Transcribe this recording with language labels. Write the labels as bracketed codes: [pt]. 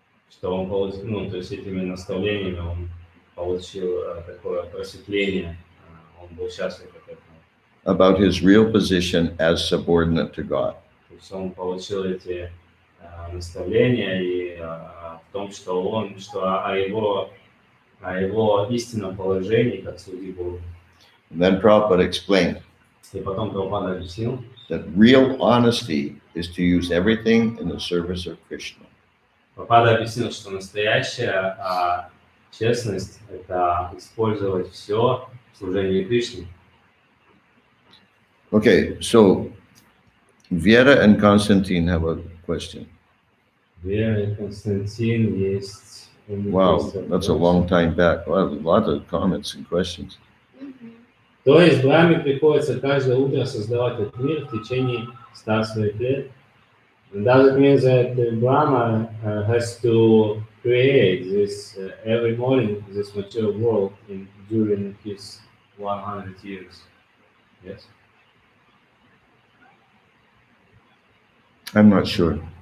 [ru] Что он получил, то есть этими наставлениями он получил такое просветление, он был счастлив от этого. [en] About his real position as subordinate to God. [ru] То есть он получил эти наставления и в том, что о его истинном положении как слуги Богу. [en] And then Prabhupada explained [ru] И потом Прабхупада объяснил, [en] that real honesty is to use everything in the service of Krishna. [ru] Прабхупада объяснил, что настоящая честность – это использовать все в служении Кришне. [en] Okay, so Vera and Konstantin have a question. [ru] Вера и Константин есть. [en] Wow, that's a long time back. Well, a lot of comments and questions. [ru] То есть Брахме приходится каждое утро создавать этот мир в течение 100 своих лет. [en] Does it mean that Brahma has to create this every morning, this material world during his 100 years? Yes. I'm not sure.